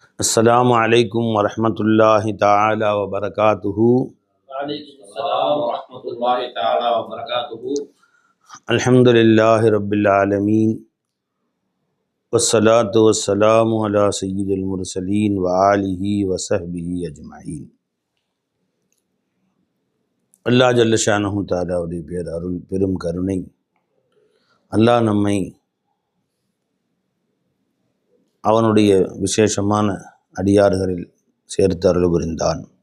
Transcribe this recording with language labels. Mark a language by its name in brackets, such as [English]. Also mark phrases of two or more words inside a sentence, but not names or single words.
[Arabic] السلام عليكم ورحمة الله تعالى وبركاته. وعليكم السلام ورحمة الله تعالى وبركاته. الحمد لله رب العالمين والصلاة والسلام على سيد المرسلين وآله وصحبه أجمعين. [Tamil] அல்லாஹ் [Arabic] جل شأنه [Tamil] தஆலாவுடைய பேர் அருள் பெரும் கருணை அல்லாஹ் நம்மை அவனுடைய விசேஷமான அடியார்களில் சேர்த்து அருள் புரிந்தான்.